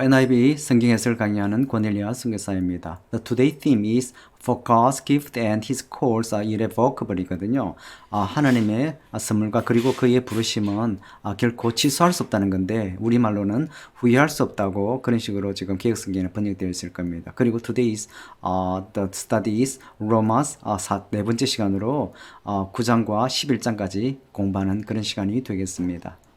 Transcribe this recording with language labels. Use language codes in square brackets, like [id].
[ko] NIV 성경 해설 강의하는 권일리아 선교사입니다. [en] The today theme is For God's gift and His calls are irrevocable이거든요. [ko] 하나님의 선물과 그리고 그의 부르심은 결코 취소할 수 없다는 건데 우리말로는 후회할 수 없다고 그런 식으로 지금 개혁성경에 번역되어 있을 겁니다. 그리고 [en] today is the study is [ko] Romans 네 번째 시간으로 9장과 11장까지 공부하는 그런 시간이 되겠습니다.